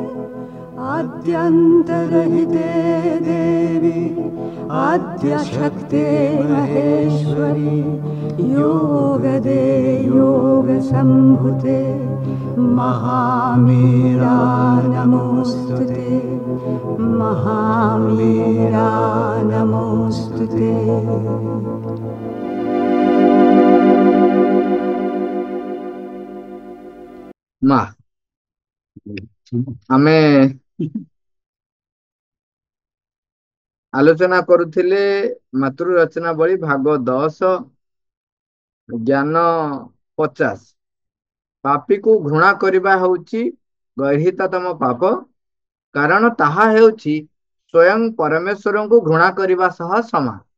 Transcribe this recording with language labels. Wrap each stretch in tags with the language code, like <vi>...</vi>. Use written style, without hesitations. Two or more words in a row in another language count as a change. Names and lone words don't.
<sa>आद्यन्तरहिते देवी आद्यशक्ते महेश्वरी योगदे योगसम्भुते महामीरा नमोऽस्तुते महामीरा नमोऽस्तुते।</sa> <or>ମାଁ ଆମେ ଆଲୋଚନା କରୁଥିଲେ ମାତୃ ରଚନା ବଳୀ ଭାଗ 10 ଜ୍ଞାନ 50 ପାପୀ କୁ ଘୃଣା କରିବା ହେଉଛି ଗର୍ହିତତମ ପାପ କାରଣ ତାହା ହେଉଛି ସ୍ୱୟଂ ପରମେଶ୍ୱର କୁ ଘୃଣା କରିବା ସହ ସମାନ।</or>